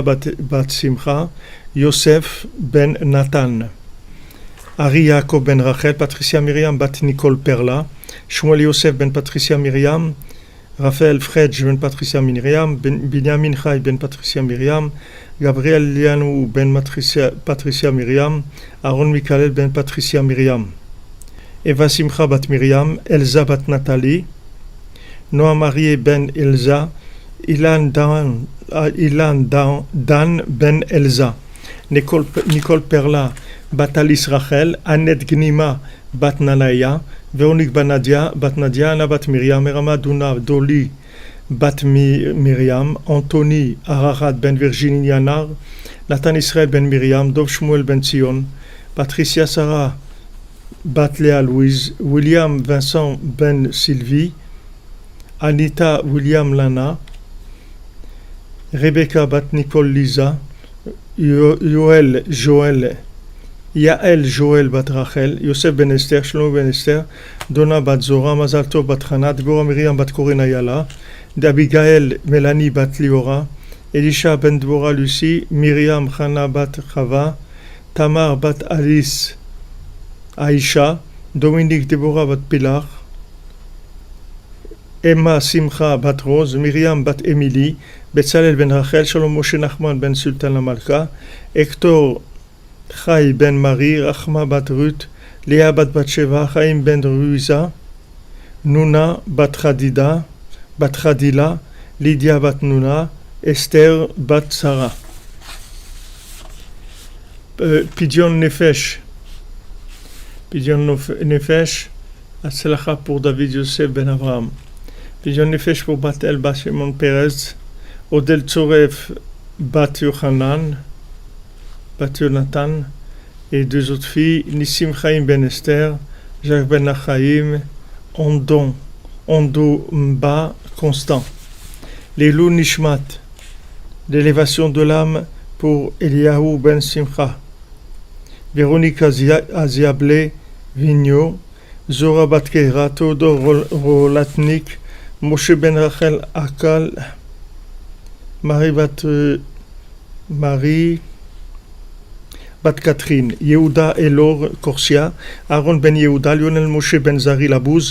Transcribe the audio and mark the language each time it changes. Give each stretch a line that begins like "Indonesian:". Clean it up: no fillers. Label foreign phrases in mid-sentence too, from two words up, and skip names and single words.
French: bat Simcha, Yosef ben Nathan, Ari Yaakov ben Rachel, Patricia Myriam bat Nicole Perla, Shmuel Yosef ben Patricia Myriam, Raphaël Fredj ben Patricia Myriam, Binyamin Chai ben Patricia Myriam, Gabriel Lianou ben Patricia Myriam, Aaron Michael ben Patricia Myriam, Eva Simcha bat Myriam, Elsa bat Nathalie, Noah Marie ben Elsa, Ilan Dan ben Elsa, Nicole Perla bat Alice Rachel, Annette Gnima bat Nanaya, Véronique Banadia, bat Nadia, Anna bat Myriam, Merama Duna Doli bat Myriam, Anthony Ararat ben Virginie Yanar, Nathan Israël ben Myriam, Dov Shmuel ben Zion, Patricia Sarah bat Léa Louise, William Vincent ben Sylvie, Anita William Lana, Rebecca bat Nicole Lisa, Yoel Joël, Yael Joël bat Rachel, Yosef ben Esther, Shlomo ben Esther, Donna bat Zora, Mazal Tov bat Hana, Deborah Miriam bat Corinne Ayala, Abigail Mélanie bat Liora, Elisha ben Deborah Lucie, Myriam Hana bat Chava, Tamar bat Alice Aïcha, Dominique Deborah bat Pilar, Emma Simcha bat Rose, Myriam bat Émilie, Betzalel ben Rachel, Shalom Moshe Nachman ben Sultan Lamalka, Hector Chai ben Marie, Rachma bat Ruth, Léa bat Batsheva, Chaim ben Ruiza, Nuna bat Khadila, Lydia bat Nuna, Esther bat Sarah.
Hebrew: פדיון נפש, הצלחה
French: pour David Yosef ben Abraham.
Hebrew: פדיון נפש
French: pour Batel bat Shimon Perez, Odel Tzoref bat Yochanan, bat Jonathan, et deux autres filles, Nissim Chaim ben Esther, Jacques ben Achaïm, Ondo Mba Constant.
Hebrew: לעילוי נשמת,
French: l'élévation de l'âme pour Eliyahu ben Simcha, Véronique Aziable Vigneault, Zora bat Keira, Théodore Rolatnik, Moshe ben Rachel Akal, Marie bat Catherine, Yehuda Elor Korsia, Aaron ben Yehuda, Lionel Moshe ben Zari Labouz,